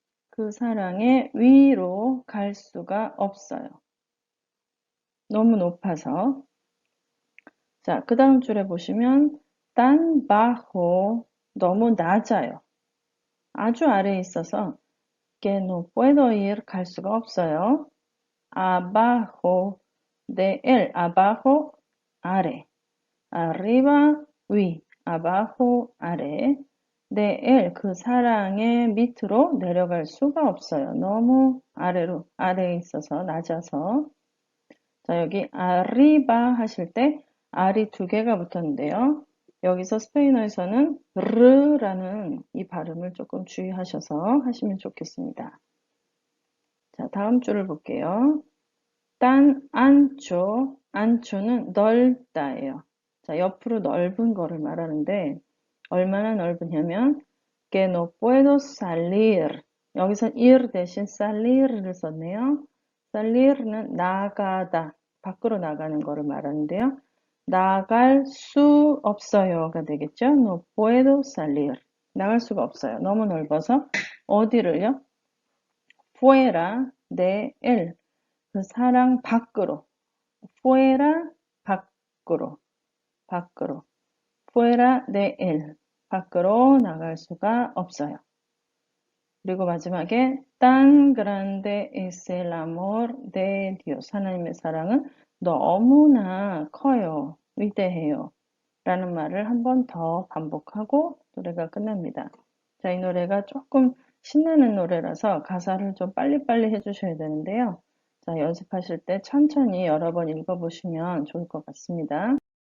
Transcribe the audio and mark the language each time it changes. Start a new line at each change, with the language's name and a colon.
Korean: 그 사랑의 위로 갈 수가 없어요. 너무 높아서. 자, 그 다음 줄에 보시면
Spanish: tan bajo,
Korean: 너무 낮아요. 아주 아래에 있어서
Spanish: que no puedo ir,
Korean: 갈 수가 없어요.
Spanish: abajo de él, abajo, 아래. arriba, 위, abajo, 아래.
Korean: de él, 그 사랑의 밑으로 내려갈 수가 없어요. 너무 아래로, 아래에 있어서 낮아서. 자, 여기 arriba 하실 때 R이 2개가 붙었는데요. 여기서 스페인어에서는 르라는 이 발음을 조금 주의하셔서 하시면 좋겠습니다. 자, 다음 줄을 볼게요.
Spanish: tan ancho, ancho는 넓다예요.
Korean: 자, 옆으로 넓은 거를 말하는데 얼마나 넓으냐면
Spanish: que no puedo salir.
Korean: 여기서 ir 대신 salir를 썼네요. salir는 나가다, 밖으로 나가는 거를 말하는데요. 나갈 수 없어요가 되겠죠.
Spanish: No puedo salir.
Korean: 나갈 수가 없어요. 너무 넓어서 어디를요?
Spanish: fuera de él.
Korean: 그 사랑 밖으로. fuera 밖으로. 밖으로.
Spanish: fuera de él.
Korean: 밖으로 나갈 수가 없어요. 그리고 마지막에
Spanish: tan grande es el amor de Dios.
Korean: 하나님의 사랑은 너무나 커요. 위대해요. 라는 말을 한 번 더 반복하고 노래가 끝납니다. 자, 이 노래가 조금 신나는 노래라서 가사를 좀 빨리빨리 해주셔야 되는데요. 자, 연습하실 때 천천히 여러 번 읽어보시면 좋을 것 같습니다.